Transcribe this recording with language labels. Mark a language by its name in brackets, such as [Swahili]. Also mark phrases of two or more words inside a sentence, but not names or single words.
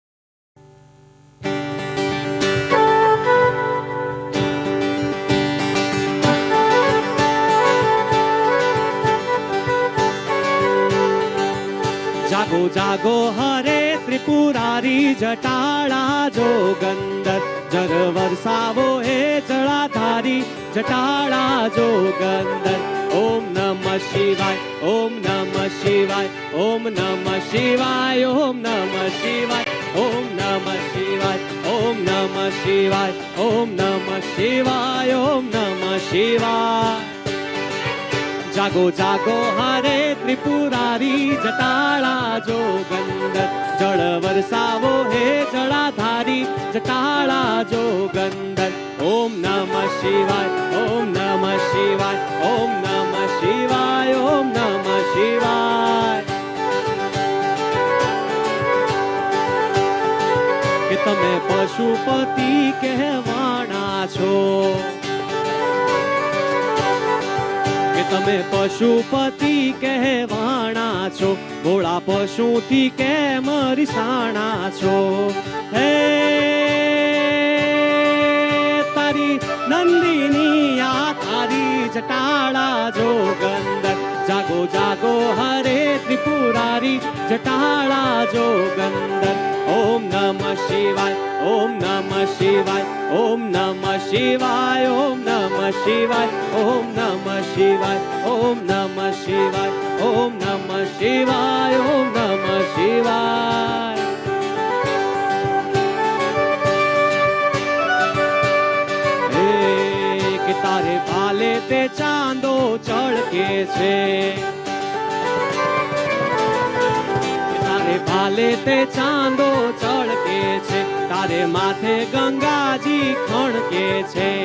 [Gujarati] જાગો જાગો હરે ત્રિપુરારી જટાળા જોગંદર જર વરસાવો હે જળાધારી જટાળા જોગંદર [Sanskrit] ओम नमः शिवाय ओम नमः शिवाय ओम नमः शिवाय ओम नमः शिवाय ओम नमः शिवाय ओम नमः शिवाय ओम नमः शिवाय ओम नमः शिवाय [Gujarati] જાગો જાગો હરે ત્રિપુરારી જટાળા જોગંદર જળ વરસાવો હે જળાધારી જટાળા જોગંદર [Sanskrit] ओम नमः शिवाय ओम नमः शिवाय ओम नमः शिवाय ओम नमः शिवाय [Gujarati] કે તમે પશુપતિ કહેવાના છો કે તમે પશુપતિ કહેવાણા છો ભોળા પશુથી કેમ રીસાણા છો હે તારી નંદિની આ તારી જટાળા જોગંદર જાગો જાગો હરે ત્રિપુરારી જટાળા જોગંદર [Sanskrit] ओम नमः शिवाय ओम नमः शिवाय ओम नमः शिवाय ओम नमः शिवाय ओम नमः शिवाय ओम नमः शिवाय ओम नमः शिवाय ओम नमः शिवाय [Gujarati] એક તારે ભાલે તે ચાંદો ચઢકે છે ભાલે તે ચાંદો ચઢકે છે તારે માથે ગંગાજી ખણકે છે